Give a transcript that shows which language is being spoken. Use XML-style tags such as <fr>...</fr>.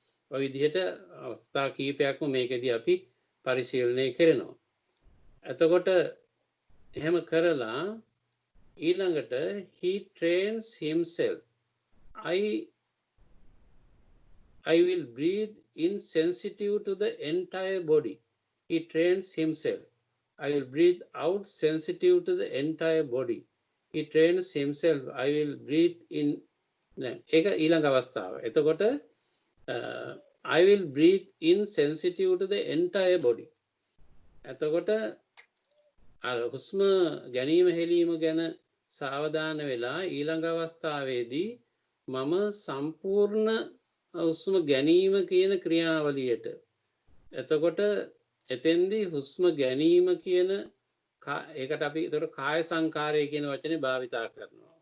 <si>ඔය විදිහට අවස්ථා කීපයක්ම මේකෙදී අපි පරිශීලනය කරනවා. එතකොට එහෙම කරලා ඊළඟට</si> <en>he trains himself. I will breathe insensitive to the entire body. He trains himself. I will breathe out sensitive to the entire body. He trains himself. I will breathe in.</en> <si>ඒක ඊළඟ අවස්ථාව.</si> <en>එතකොට I will breathe in sensitive to the entire body.</en> <si>එතකොට හුස්ම ගැනීම හෙලීම ගැන සාවධාන වෙලා ඊළඟ අවස්ථාවේදී මම සම්පූර්ණ හුස්ම ගැනීම කියන ක්‍රියාවලියට. එතකොට එතෙන්දී හුස්ම ගැනීම කියන ඒකට අපි ඒතර කාය සංකාරය කියන වචනේ භාවිතා කරනවා.</si>